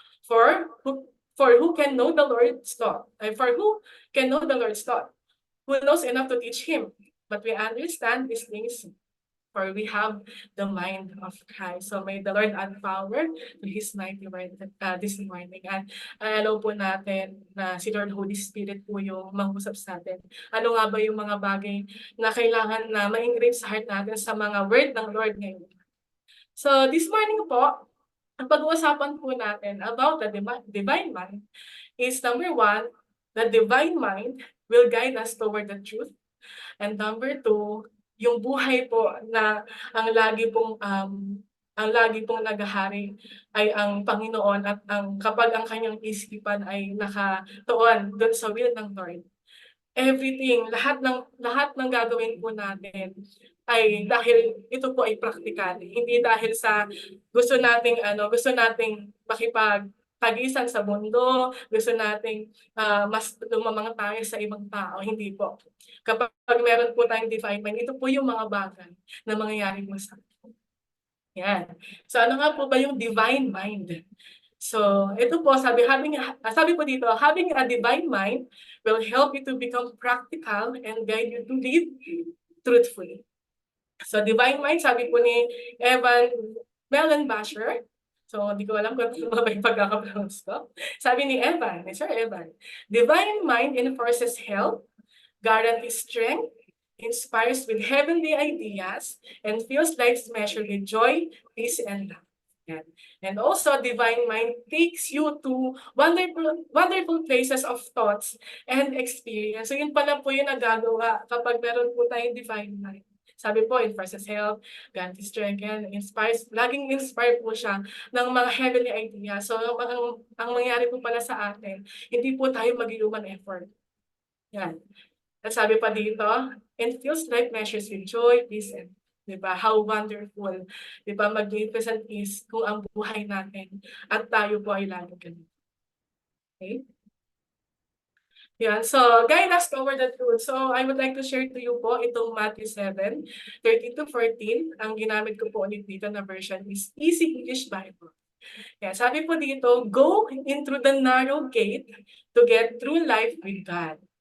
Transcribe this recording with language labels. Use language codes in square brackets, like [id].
[en] For who can know the Lord's thought? For who can know the Lord's thought? Who knows enough to teach Him? But we understand these things, for we have the mind of Christ. So may the Lord add power to His mighty word this morning. [tl] At alam po natin na si Lord Holy Spirit po yung mangusap sa atin. Ano nga ba yung mga bagay na kailangan na ma-engrave sa heart natin sa mga word ng Lord ngayon? [en] So this morning po, [tl] ang pag-uusapan po natin [en] about the divine mind is number 1, the divine mind will guide us toward the truth. [tl] And number 2, yung buhay po na ang lagi pong naghahari ay ang Panginoon at kapag ang kanyang isipan ay nakatuon doon sa will ng Lord. Everything, lahat ng gagawin po natin ay dahil ito po ay practical. Hindi dahil sa gusto nating makipag-tagisan sa mundo, gusto nating mas lumamang tayo sa ibang tao. Hindi po. Kapag meron po tayong divine mind, ito po yung mga bagay na mangyayari mo sa atin. Yan. So ano nga po ba yung divine mind? [en] So [tl] ito po, sabi po dito, [en] having a divine mind will help you to become practical and guide you to live truthfully. [tl] So divine mind, sabi po ni Evan Mellenbasher, so hindi ko alam kung ano ba yung pagkakapronounce ko. Sabi ni [en] Sir Evan, divine mind enforces health, guarantees strength, inspires with heavenly ideas, and feels life's measure with joy, peace, and love. And also, divine mind takes you to wonderful places of thoughts and experience. [tl] So yun pala po yung nagagawa kapag meron po tayong divine mind. Sabi po, [en] it versus health, guarantees strength, and inspires, [tl] laging inspired po siya ng mga heavenly ideas. So ang mangyari po pala sa atin, hindi po tayo mag-human effort. Yan. At sabi pa dito, [en] and feels like measures with joy, peace, and diba? How wonderful, diba? [tl] Magnificent is kung ang buhay natin at tayo po ay lagi ganun. Okay? Yan. [en] So, guide us toward the truth. So, I would like to share to you po itong Matthew 7:13-14. [tl] Ang ginamit ko po ulit dito na version is Easy English Bible. Yan. [en] Sabi po dito, go in through the narrow gate to get through life with God.